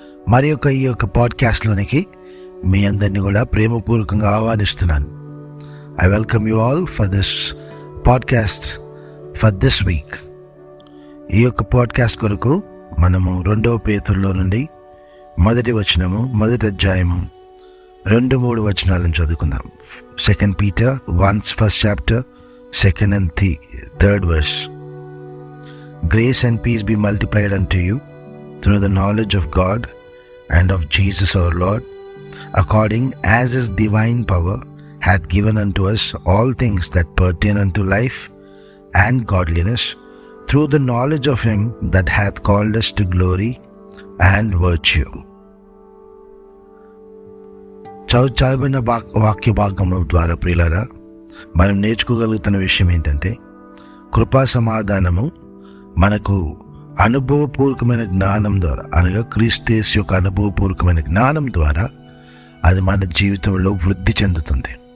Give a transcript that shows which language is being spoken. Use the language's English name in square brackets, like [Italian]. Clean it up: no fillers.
[Telugu] మరి ఈ యొక్క పాడ్కాస్ట్లోనికి మీ అందరినీ కూడా ప్రేమపూర్వకంగా ఆహ్వానిస్తున్నాను. [English] I welcome you all for this podcast for this week. [Telugu] ఈ యొక్క పాడ్కాస్ట్ కొరకు మనము 2వ పేతురులో నుండి మొదటి అధ్యాయము 2-3 వచనాలను చదువుకుందాం. [English] 2 Peter 1 first chapter, 2nd and 3rd verse. Grace and peace be multiplied unto you through the knowledge of God and of Jesus our Lord, according as his divine power hath given unto us all things that pertain unto life and godliness, through the knowledge of him that hath called us to glory and virtue. [Telugu] చదివిన వాక్య భాగం ద్వారా ప్రియులారా, మనం నేర్చుకోగలుగుతున్న విషయం ఏంటంటే, కృపా సమాధానము మనకు అనుభవపూర్వకమైన జ్ఞానం ద్వారా, అనగా క్రీస్తు యేసు యొక్క అనుభవపూర్వకమైన జ్ఞానం ద్వారా అది మన జీవితంలో వృద్ధి చెందుతుంది.